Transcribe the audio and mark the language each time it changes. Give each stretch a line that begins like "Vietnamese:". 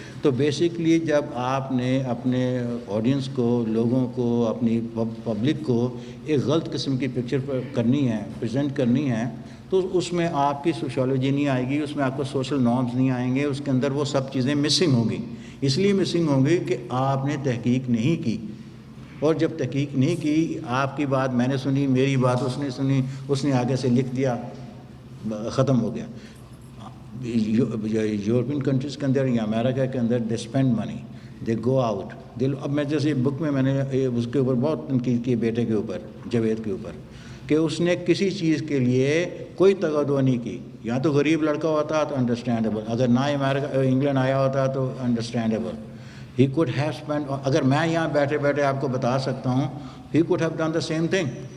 Urdu: تو بیسکلی جب آپ نے اپنے آڈینس کو، لوگوں کو، اپنی پبلک کو ایک غلط قسم کی پکچر کرنی ہے، پریزنٹ کرنی ہے، تو اس میں آپ کی سوشالوجی نہیں آئے گی، اس میں آپ کو سوشل نارمز نہیں آئیں گے، اس کے اندر وہ سب چیزیں مسنگ ہوں گی. اس لیے مسنگ ہوں گی کہ آپ نے تحقیق نہیں کی. اور جب تحقیق نہیں کی، آپ کی بات میں نے سنی، میری بات اس نے سنی، اس نے آگے سے لکھ دیا، ختم ہو گیا. یورپین کنٹریز کے اندر یا امریکہ کے اندر
English: They spend money, they go out.
Urdu: اب میں جیسے بک میں نے اس کے اوپر بہت تنقید کی، بیٹے کے اوپر، جاوید کے اوپر، کہ اس نے کسی چیز کے لیے کوئی تغدو نہیں کی. یا تو غریب لڑکا ہوتا تو انڈرسٹینڈیبل، اگر نہ انگلینڈ آیا ہوتا تو understandable.
English: he could have spend,
Urdu: اگر میں یہاں بیٹھے بیٹھے آپ کو بتا سکتا ہوں،
English: He could have done the same thing.